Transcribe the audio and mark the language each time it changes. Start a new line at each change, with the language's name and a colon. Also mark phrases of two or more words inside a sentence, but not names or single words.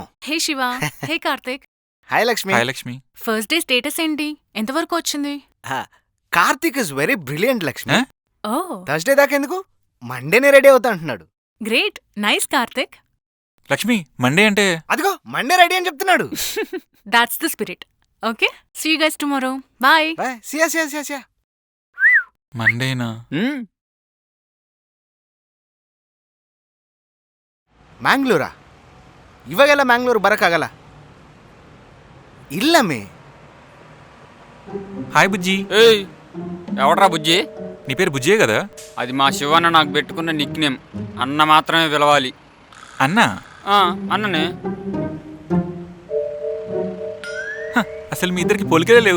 Telugu: హే శివ. హే కార్తిక్. హాయ్ లక్ష్మి. హాయ్ లక్ష్మి.
English: first day status
Telugu: ఏంటి? ఎంతవరకు వచ్చింది?
English: Karthik is very brilliant Lakshmi. ఓ
Telugu: థర్స్డే దాకా ఎందుకు, మండేనే రెడీ అవుతా అంటున్నాడు.
English: Great, nice Karthik.
Telugu: లక్ష్మి మండే అంటే? అదిగో మండే రెడీ అని చెప్తున్నాడు.
English: That's the spirit. Okay, see you guys tomorrow. Bye. సియా.
Telugu: మండేనా?
Kannada: ಮ್ಯಾಂಗ್ಳೂರಾ? ಇವಾಗೆಲ್ಲ ಮ್ಯಾಂಗ್ಳೂರು ಬರೋಕ್ಕಾಗಲ್ಲ. ಇಲ್ಲಮ್ಮಿ.
Telugu: హాయ్ బుజ్జి. ఏయ్ ఎవడ్రా బుజ్జి? నీ పేరు బుజ్జియే కదా? అది మా శివన్న నాకు పెట్టుకున్న నిక్ నేమ్. అన్న మాత్రమే పిలవాలి. అన్నా? అన్ననే. అసలు మీ ఇద్దరికి పోలికలే లేవు.